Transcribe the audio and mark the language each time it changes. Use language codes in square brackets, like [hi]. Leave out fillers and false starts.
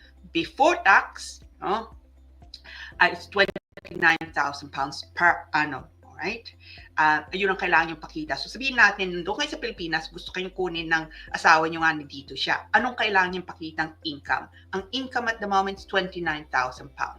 [en] Before tax, no, it's £29,000 per annum. Right? [tl] Yun ang kailangan yung pakita. So sabihin natin, doon kayo sa Pilipinas, gusto kayong kunin ng asawa nyo nga dito siya. Anong kailangan yung pakitang income? [en] Ang income at the moment is £29,000.